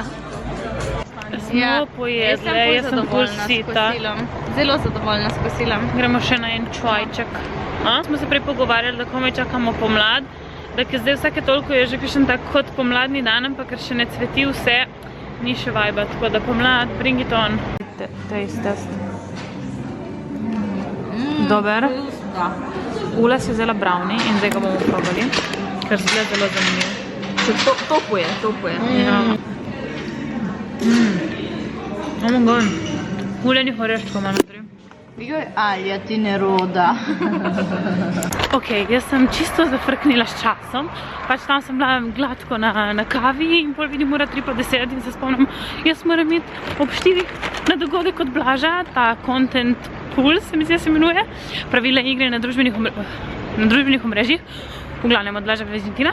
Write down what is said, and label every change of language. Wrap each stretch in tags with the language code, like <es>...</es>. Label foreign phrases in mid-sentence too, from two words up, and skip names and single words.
<sl>Smo pojedle, jaz sem bolj sita. Zelo zadovoljna s kosilom. Gremo še na en čajček. Smo se prej pogovarjali, da komaj čakamo pomlad, da ker zdaj vsake toliko je že kakšen tak kot pomladni dan, ampak ker še ne cveti vse, ni še vajba, tako da pomlad,</sl> <en>bring it on. Taste test.</en> <sl>Dober? Da. Ula si vzela brownie in zdaj ga bomo probali, ker zgleda zelo zanimiv. Topo je. Ja.</sl> <en>Oh my god.</en> <sl>Uljenih oreščkov ima notri. Joj, Alja, ti ne roda. Ok, jaz sem čisto zafrknila s časom, pač tam sem bila gladko na kavi in pol vidim ura 3:10 in se spomnim, jaz moram iti ob 4 na dogodek od Blaža, ta Content Pool se mi zdi, se imenuje, pravila igre na družbenih omrežjih, v glavnem od Blaža Vezintina.</sl>